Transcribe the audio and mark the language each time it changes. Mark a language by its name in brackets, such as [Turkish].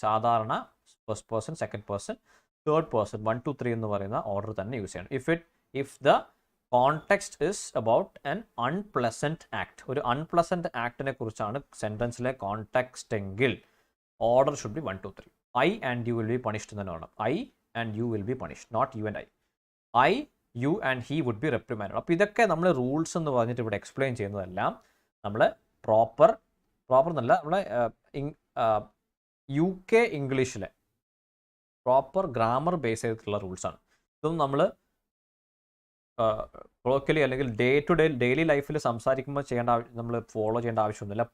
[Malayalam] സാധാരണ first person, second person, third person 1 2 3 എന്ന് പറയുന്ന ഓർഡർ തന്നെ യൂസ് ചെയ്യണം. [English] if the context is about an unpleasant act, [Malayalam] ഒരു അൺപ്ലസൻറ്റ് ആക്ടിനെ കുറിച്ചാണ് സെൻറ്റൻസിലെ കോണ്ടെക്സ്റ്റ് എങ്കിൽ [English] Order should be 1 2 3. I and you will be punished [Malayalam] എന്ന് തന്നെ വേണം. [English] I and you will be punished, not you and I. I, you and he would be reprimanded. [Malayalam] അപ്പോൾ ഇതൊക്കെ നമ്മൾ rules എന്ന് പറഞ്ഞിട്ട് ഇവിടെ എക്സ്പ്ലെയിൻ ചെയ്യുന്നതെല്ലാം നമ്മൾ പ്രോപ്പർ എന്നല്ല, നമ്മളെ UK ഇംഗ്ലീഷിലെ പ്രോപ്പർ ഗ്രാമർ ബേസ് ചെയ്തിട്ടുള്ള റൂൾസാണ്. ഇതൊന്നും നമ്മൾ കൊളോക്കലി അല്ലെങ്കിൽ ഡേ ടു ഡേ ഡെയിലി ലൈഫിൽ സംസാരിക്കുമ്പോൾ നമ്മൾ ഫോളോ ചെയ്യേണ്ട ആവശ്യമൊന്നുമില്ല.